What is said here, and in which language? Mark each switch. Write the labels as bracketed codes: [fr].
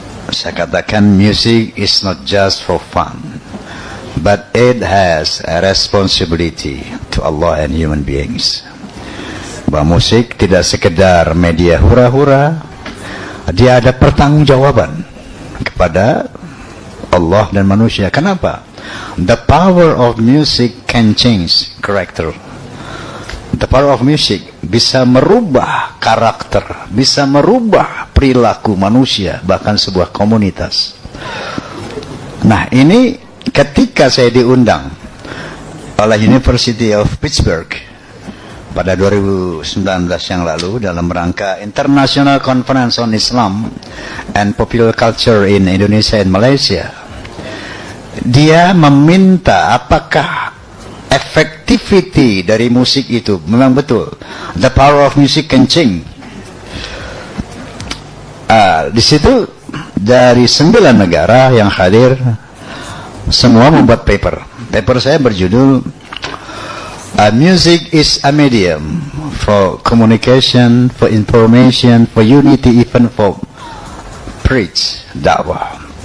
[id] Saya katakan, [en] music is not just for fun, but it has a responsibility to Allah and human beings. [id] Bahwa musik tidak sekedar media hura-hura, dia ada pertanggungjawaban kepada Allah dan manusia. Kenapa? [en] The power of music can change character. The power of music [id] bisa merubah karakter, bisa merubah perilaku manusia, bahkan sebuah komunitas. Nah, ini ketika saya diundang oleh University of Pittsburgh pada 2019 yang lalu dalam rangka International Conference on Islam and Popular Culture in Indonesia and Malaysia, dia meminta apakah effectivity dari musik itu memang betul. [en] The power of music can change. [id] Di situ dari 9 negara yang hadir, semua membuat paper. Paper saya berjudul [en] Music is a medium for communication, for information, for unity, even for preach, dakwah.